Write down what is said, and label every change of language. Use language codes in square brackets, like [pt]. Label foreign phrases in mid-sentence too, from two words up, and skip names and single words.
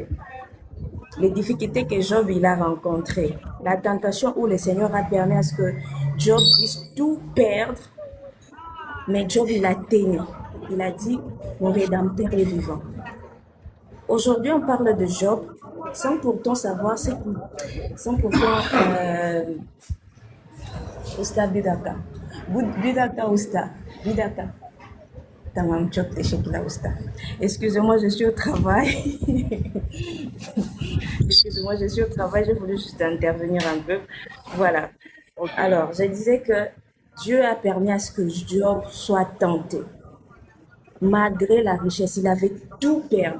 [fr] Les difficultés que Job il a rencontrées, la tentation où le Seigneur a permis à ce que Job puisse tout perdre, mais Job il a tenu. Il a dit, mon Rédempteur est vivant. Aujourd'hui, on parle de Job sans pourtant savoir ce qui, sans pourtant, [tr] Usta Bidaka. Bidaka Usta. Bidaka. Tamam çok teşekkürler usta. [fr] Excusez-moi, je suis au travail. Excusez-moi, je suis au travail, je voulais juste intervenir un peu. Voilà. Alors, je disais que Dieu a permis à ce que Job soit tenté. Malgré la richesse, il avait tout perdu.